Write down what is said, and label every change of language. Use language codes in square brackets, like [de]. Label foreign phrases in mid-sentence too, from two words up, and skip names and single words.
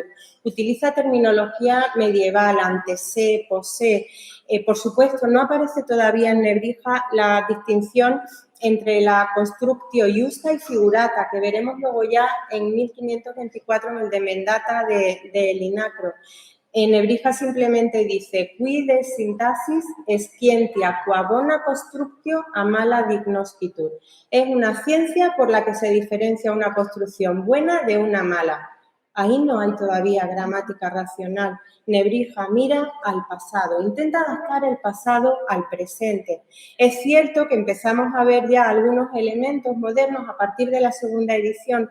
[es] Utiliza terminología medieval, antesé, posé. Por supuesto, no aparece todavía en Nebrija la distinción entre la [la] constructio iusta [es] y figurata, que veremos luego ya en 1524 en el de Mendata de Linacro. En Nebrija simplemente dice, [la] qui de sintaxis scientia qua bona constructio a mala dignoscitur. [es] Es una ciencia por la que se diferencia una construcción buena de una mala. Ahí no hay todavía gramática racional. Nebrija mira al pasado, intenta adaptar el pasado al presente. Es cierto que empezamos a ver ya algunos elementos modernos a partir de la segunda edición.